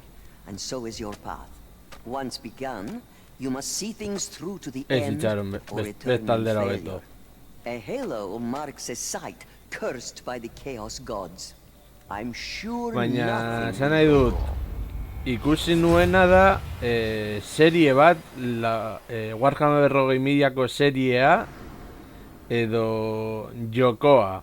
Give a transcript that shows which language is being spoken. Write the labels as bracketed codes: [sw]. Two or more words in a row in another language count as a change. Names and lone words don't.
[en] And so is your path. Once begun, you must see things through to the [eu] Ez [en] end [eu] itxaron, [en] or return in [eu] bestaldera beto. [en] failure. A halo marks a site cursed by the chaos gods. I'm sure [eu] Baina, [en] nothing [eu] esan nahi dut, ikusi nuena da serie bat, Warhammer berrogei milako seriea edo jokoa.